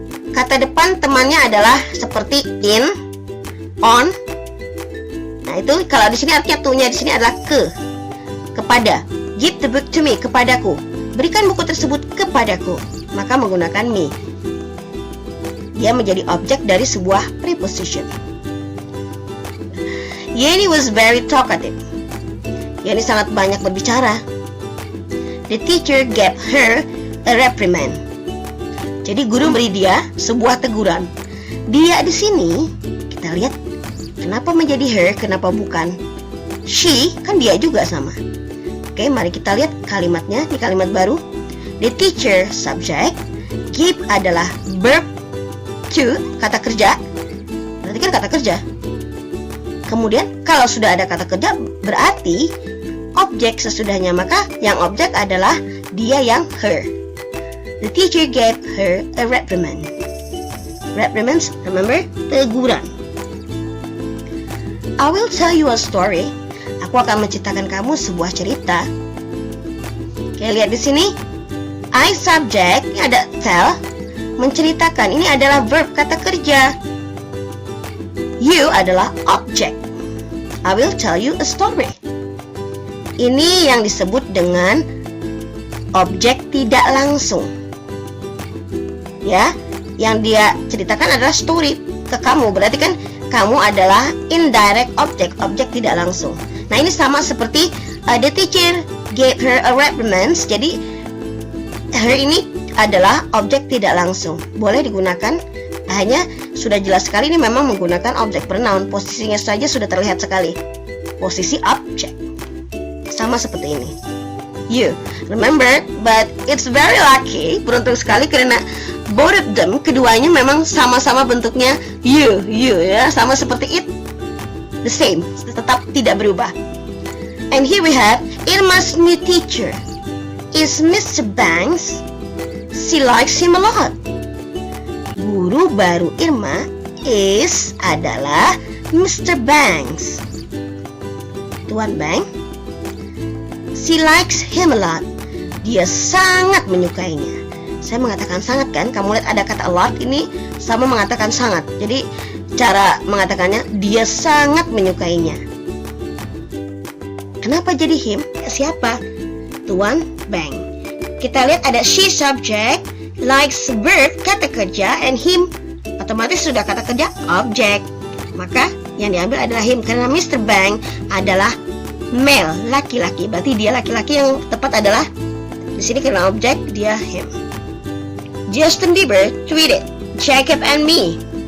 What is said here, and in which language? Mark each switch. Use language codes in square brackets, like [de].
[id] Kata depan temannya adalah seperti in, on. Nah, itu kalau di sini artinya to-nya di sini adalah kepada. [en] Give the book to me, [id] kepadaku. Berikan buku tersebut kepadaku. Maka menggunakan me. Dia menjadi objek dari sebuah preposition. [en] Yeni was very talkative. [id] Yeni sangat banyak berbicara. [en] The teacher gave her a reprimand. [id] Jadi guru beri dia sebuah teguran. Dia di sini kita lihat kenapa menjadi her, kenapa bukan she, kan dia juga sama. Oke, mari kita lihat kalimatnya di kalimat baru. The teacher subject, give adalah verb, to kata kerja. Berarti kan kata kerja. Kemudian kalau sudah ada kata kerja berarti objek sesudahnya, maka yang objek adalah dia yang her. [en] The teacher gave her a reprimand. Reprimands, remember, teguran. I will tell you a story. [id] Aku akan menceritakan kamu sebuah cerita. Oke, lihat di sini. I subject, ini ada tell, menceritakan. Ini adalah verb, kata kerja. You adalah object. [en] I will tell you a story. [id] Ini yang disebut dengan objek tidak langsung. Ya, yang dia ceritakan adalah story ke kamu. Berarti kan kamu adalah indirect object, objek tidak langsung. Nah, ini sama seperti [en] the teacher gave her a reprimand. [id] Jadi her ini adalah objek tidak langsung. Boleh digunakan hanya sudah jelas sekali ini memang menggunakan object pronoun. Posisinya saja sudah terlihat sekali. Posisi object. Sama seperti ini. You. [en] Remember, but it's very lucky. [id] Beruntung sekali karena [en] both of them, [id] keduanya memang sama-sama bentuknya you ya, sama seperti it. [en] The same, [id] tetap tidak berubah. [en] And here we have Irma's new teacher is Mr. Banks. She likes him a lot. [id] Guru baru Irma adalah Mr. Banks. Tuan Banks. [en] She likes him a lot. [id] Dia sangat menyukainya. Saya mengatakan sangat kan? Kamu lihat ada kata a lot ini sama mengatakan sangat. Jadi cara mengatakannya dia sangat menyukainya. Kenapa jadi him? Siapa? Tuan Banks. Kita lihat ada she subject, likes verb kata kerja, and him otomatis sudah kata kerja object. Maka yang diambil adalah him karena Mr. Banks adalah male, laki-laki. Berarti dia laki-laki, yang tepat adalah di sini karena objek dia him. [en] Justin Bieber tweeted Jacob and me.